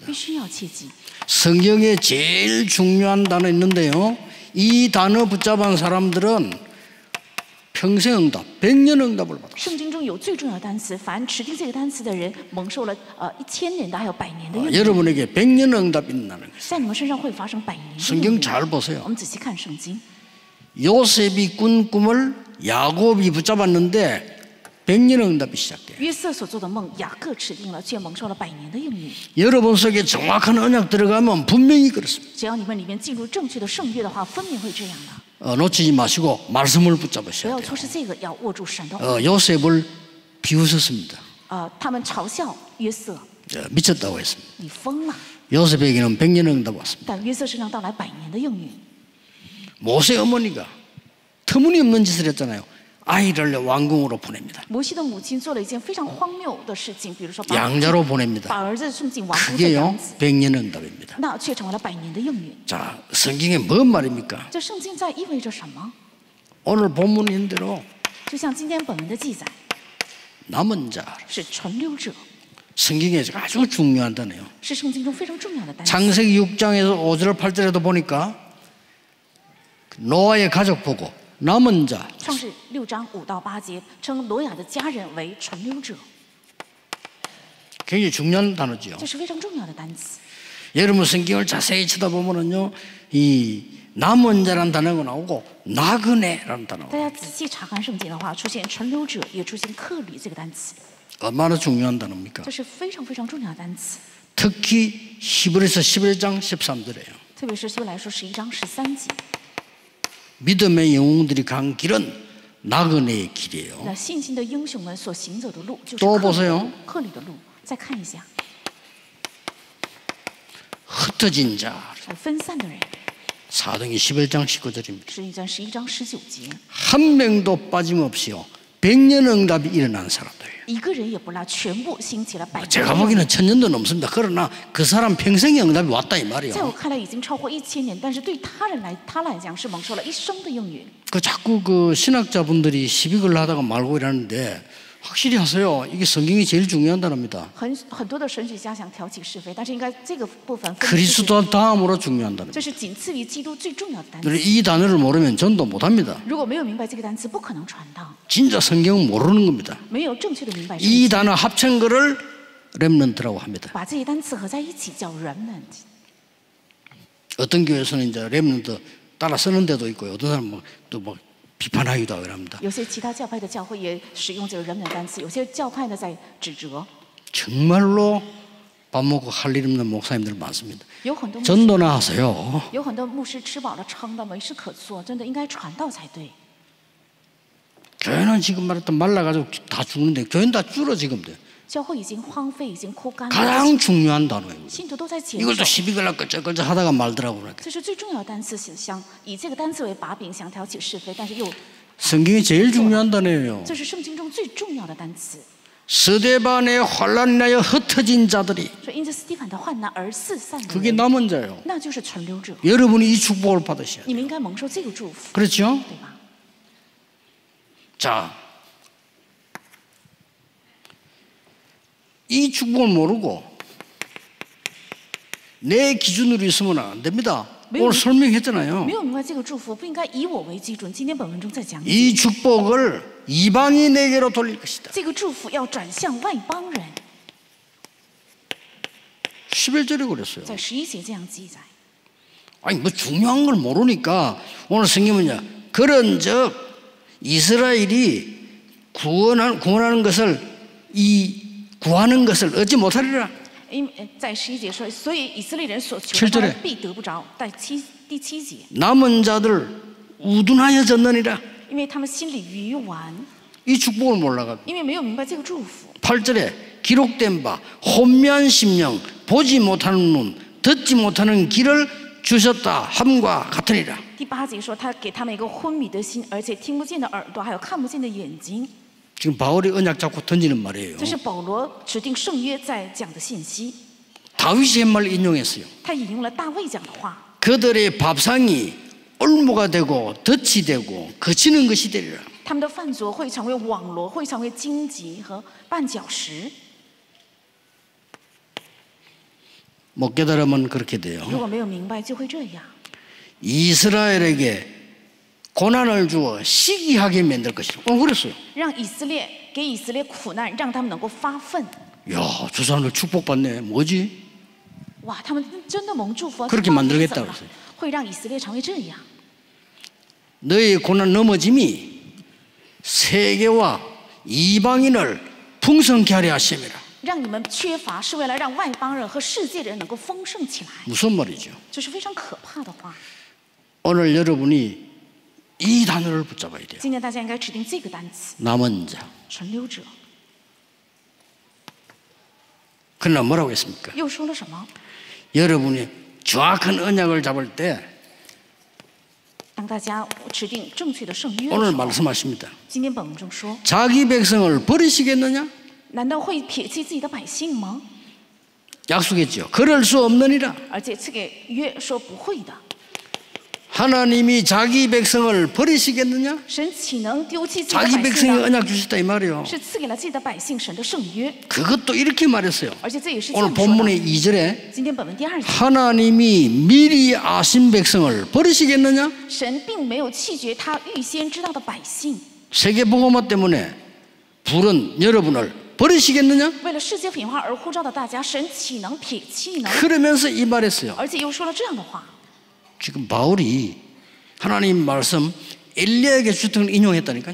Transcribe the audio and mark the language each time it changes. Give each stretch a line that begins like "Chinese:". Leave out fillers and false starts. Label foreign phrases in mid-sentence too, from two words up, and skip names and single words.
Chinese: 必须要切记。
Korean: 성경에 제일 중요한 단어 있는데요. 이 단어 붙잡은 사람들은 평생 응답, 100년 응답을 받았어요.
Chinese: 圣经中有最重要的单词，凡持定这个单词的人，蒙受了1000年的还有100年的应允。
Korean: 여러분에게 100년 응답이 있다는 거예요.
Chinese: 在你们身上会发生100年的应
Korean: 성경
Chinese: 允。
Korean: 잘 보세요.
Chinese: 我们仔细看圣经，
Korean: 요셉이 꾼 꿈을 야곱이 붙잡았는데 100년 응답이 시작돼요.
Chinese: 约瑟所做的梦，雅各持定了，却蒙受了100年的应允。
Korean: 여러분 속에 정확한 언약 들어가면 분명히 그렇습니다.
Chinese: 只要你们里面进入正确的圣约的话，分明会这样的。
Korean: 놓치지 마시고 말씀을
Chinese: 不
Korean: 붙잡으셔야
Chinese: 要
Korean: 돼요.
Chinese: 错失这个，要握住神的话。
Korean: 요셉을 비웃었습니다.
Chinese: 他们嘲笑约瑟，
Korean: 미쳤다고 했습니다.
Chinese: 你疯了。
Korean: 요셉에게는 100년 응답 왔습니다.
Chinese: 但约瑟身上到来100年的应允。
Korean: 모세 어머니가 터무니없는 짓을 했잖아요. 아이를 왕궁으로 보냅니다.
Chinese: 摩西的母亲做了一件非常荒谬的事情，比如说把
Korean: 양자로 보냅니다.
Chinese: 儿子送进王宫做
Korean: 그게요
Chinese: 养子，
Korean: 100년 응답입니다.
Chinese: 那却成为了100年的应允。
Korean: 자, 성경에 뭔 말입니까?
Chinese: 这圣经在意味着什么？
Korean: 오늘 본문인 대로
Chinese: 就像今天本文的记载，
Korean: 남은 자,
Chinese: 是存留者，
Korean: 성경에 아주 중요한 단어예요.
Chinese: 是圣经中非常重要的单词。
Korean: 창세기 6장에서 5절 8절에도 보니까 노아의 가족 보고 남은 자,
Chinese: 创世6章5到8节称挪亚的家人为存留者，
Korean: 굉장히 중요한 단어죠.
Chinese: 这是非常重要的单词。
Korean: 여러분 성경을 자세히 쳐다보면은요, 이 남은 자라는 단어가 나오고 나그네라는 단어가
Chinese: 大家仔细查看圣经的话，出现存留者，也出现客旅这个单词，
Korean: 얼마나 중요한 단어입니까?
Chinese: 这是非常非常重要的单词。
Korean: 특히 히브리서 11장 13절이에요.
Chinese: 特别是希伯来书11章13节，
Korean: 믿음의 영웅들이 간 길은 나그네의 길이에요.
Chinese: 那信心的英雄们所行走的路就是
Korean: 또
Chinese: 客
Korean: 보세요.
Chinese: 旅的路。再看一下，
Korean: 흩어진 자,
Chinese: 分散的人，
Korean: 사도행전 11장 19절입니다.
Chinese: 使女传11章19节，
Korean: 한 명도 빠짐없이요 100년 응답이 일어난 사람들.
Chinese: 一个人也不落，全部兴起了100年。
Korean: 제가 보기에는 1000년도 넘습니다. 그러나 그 사람 평생의 응답이 왔다 이
Chinese: 在我
Korean: 말이에요.
Chinese: 看来已经超过1000年，但是对他来讲是蒙受了一生的应允。
Korean: 그 자꾸 그 신학자분들이 시비걸 하다가 말고 이러는데 확실히 하세요. 이게 성경이 제일 중요한 단어입니다.
Chinese: 很多的神学家想挑起是非，但是应该这个部分分
Korean: 그리스도 다음으로 중요한 단어입니다.
Chinese: 这是仅次于基督最重要的单词。
Korean: 이 단어를 모르면 전도 못합니다.
Chinese: 如果没有明白这个单词，不可能传道。
Korean: 진짜 성경은 모르는 겁니다.
Chinese: 没有正确的明白圣
Korean: 이
Chinese: 经，
Korean: 단어 합친 거를 렘넌트라고 합니다.
Chinese: 把这些单词合在一起叫 remnant。
Korean: 어떤 교회에서는 이제 렘넌트 따라 쓰는 데도 있고요. 어떤 사람은 또 뭐 비판하기도 하고 합니다.
Chinese: 有些其他教派的教会也使用这个 remnant 单词，有些教派呢在指责。
Korean: 정말로 밥 먹고 할 일 없는 목사님들 많습니다.
Chinese: 有很多牧师
Korean: 전도나 하세요.
Chinese: 有很多牧师吃饱了撑的，没事可做，真的应该传道才对。
Korean: 교회는 지금 말했던 말라가지고 다 죽는데 교회는 다 줄어 지금.
Chinese: 教会已经荒废，已经枯干了，
Korean: 가장 중요한 단어예요.
Chinese: 信徒都在减
Korean: 이걸 또
Chinese: 少。
Korean: 시비걸라 끌적끌적 하다가 말더라고요.
Chinese: 这是最重要的单词，想以这个单词为把柄，想挑起是非，但是又
Korean: 성경이 제일 중요한 단어예요.
Chinese: 这是圣经中最重要的单词。
Korean: 스데반의 환란 인하여 흩어진 자들이
Chinese: 说因着斯蒂凡的患难而四散的
Korean: 그게
Chinese: 人，
Korean: 남은 자예요.
Chinese: 那就是存留者。
Korean: 여러분이 이 축복을 받으셔야 돼요.
Chinese: 你们应该蒙受这个祝福，
Korean: 그렇죠?
Chinese: 对吧？
Korean: 자, 이 축복을 모르고 내 기준으로 있으면 안 됩니다. 오늘 설명했잖아요.
Chinese: 没有明白这个祝福，不应该以我为基准。今天本文中在讲，
Korean: 이 축복을 이방인에게로 돌릴 것이다.
Chinese: 这个祝福要转向外邦人，
Korean: 11절에 그랬어요.
Chinese: 在11节这样记载。
Korean: 아니 뭐 중요한 걸 모르니까 오늘 성경은 뭐냐? 그런즉 이스라엘이 구원하는 것을 구하는 것을 얻지 못하리라.
Chinese: 因在11节说，所以以色列人所求 7 的，他
Korean: 절에
Chinese: 们必得不着。第7节，
Korean: 남은 자들 우둔하여졌느니라.
Chinese: 因为他们心里愚顽，
Korean: 이 축복을 몰라가지고.
Chinese: 因为没有明白这个祝福。
Korean: 8절에 기록된 바 혼미한 심령 보지 못하는 눈 듣지 못하는 길을 주셨다 함과 같으니라.
Chinese: 第8节说，他给他们一个昏迷的心，而且听不见的耳朵，还有看不见的眼睛。
Korean: 지금 바울이 언약 잡고 던지는 말이에요.
Chinese: 这是保罗指定圣约在讲的信息。
Korean: 다윗의 말을 인용했어요.
Chinese: 他引用了大卫讲的话。
Korean: 그들의 밥상이 올무가 되고 덫이 되고 거치는 것이 되리라.
Chinese: 他们的饭桌会成为网罗，会成为荆棘和绊脚石。
Korean: 못 깨달으면 그렇게 돼요.
Chinese: 如果没有明白，就会这样。
Korean: 이스라엘에게 고난을 주어 시기하게 만들 것이라. 그랬어요.
Chinese: 让以色列给以色列苦难，让他们能够发愤。
Korean: 야, 저 사람들 축복받네. 뭐지?
Chinese: 哇，他们真的蒙祝福。
Korean: 그렇게 만들겠다 그랬어요.
Chinese: 会让以色列成为这样。
Korean: 너의 고난 넘어짐이 세계와 이방인을 풍성케 하려 하심이라.
Chinese: 让你们缺乏，是为了让外邦人和世界人能够丰盛起来。
Korean: 무슨 말이죠?
Chinese: 这是非常可怕的话。
Korean: 오늘 여러분이 이 단어를 붙잡아야 돼요.
Chinese: 今天大家应该指定这个单词
Korean: 남은 자.
Chinese: 存留者。
Korean: 그러나 뭐라고 했습니까?
Chinese: 又说了什么？
Korean: 여러분이 정확한 언약을 잡을 때
Chinese: 当大家指定正确的圣约的
Korean: 오늘
Chinese: 时候，
Korean: 말씀하십니다.
Chinese: 今天本文中说，
Korean: 자기 백성을 버리시겠느냐?
Chinese: 难道会撇弃自己的百姓吗？
Korean: 약속했죠. 그럴 수 없느니라.
Chinese: 而且赐给约说不会的。
Korean: 하나님이 자기 백성을 버리시겠느냐?
Chinese: 神岂能丢弃自己的
Korean: 자기
Chinese: 百姓
Korean: 백성에
Chinese: 呢？
Korean: 언약 주셨다 이 말이에요.
Chinese: 是赐给了自己的百姓神的圣约，
Korean: 그것도 이렇게 말했어요.
Chinese: 而且这也是这
Korean: 오늘
Chinese: 样说
Korean: 본문의
Chinese: 的。
Korean: 2절에
Chinese: 今天本文第2节，
Korean: 하나님이 미리 아신 백성을 버리시겠느냐?
Chinese: 神并没有弃绝他预先知道的百姓。
Korean: 세계복음화 때문에 부른 여러분을 버리시겠느냐?
Chinese: 为了世界品化而呼召的大家，神岂能撇弃呢？
Korean: 그러면서 이 말했어요.
Chinese: 而且又说了这样的话。
Korean: 지금 바울이 하나님 말씀 엘리야에게 주던 걸 인용했다니까요.